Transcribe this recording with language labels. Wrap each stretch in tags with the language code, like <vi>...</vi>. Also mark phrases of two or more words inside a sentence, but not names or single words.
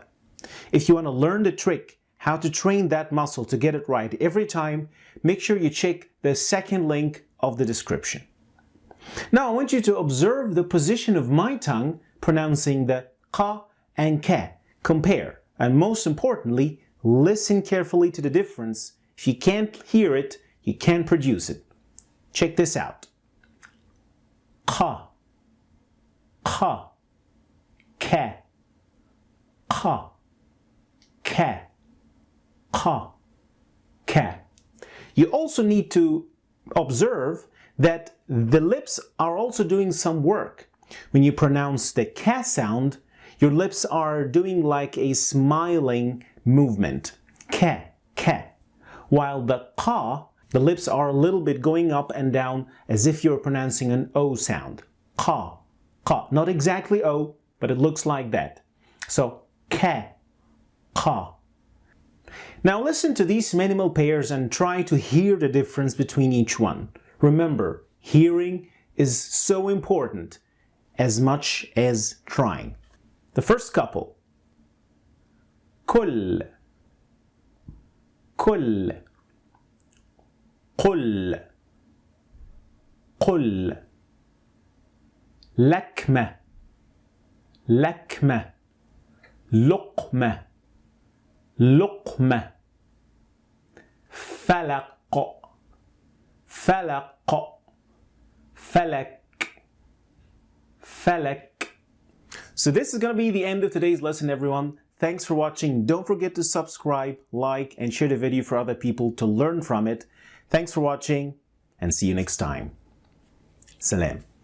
<en>If you want to learn the trick, how to train that muscle to get it right every time, make sure you check the second link of the description. Now I want you to observe the position of my tongue pronouncing the qa and ka. Compare, and most importantly, listen carefully to the difference. If you can't hear it, you can't produce it. Check this out.</en> <ar>Qa, qa, ka, qa, ka. ka, ka, ka.</ar> <en>You also need to observe that the lips are also doing some work. When you pronounce the ka sound, your lips are doing like a smiling movement.</en> <ar>Ka, ka.</ar> <en>While the ka, the lips are a little bit going up and down as if you're pronouncing an O sound.</en> <ar>Ka, ka.</ar> <en>Not exactly O, but it looks like that. So, ka, ka. Now listen to these minimal pairs and try to hear the difference between each one. Remember, hearing is so important as much as trying. The first couple.</en> <ar>كل كل قل قل لكمة لكمة لقمة لقمة فلق فلق فلك فلك.</ar> <en>So this is going to be the end of today's lesson, everyone. Thanks for watching. Don't forget to subscribe, like, and share the video for other people to learn from it. Thanks for watching, and see you next time. Salam.</en>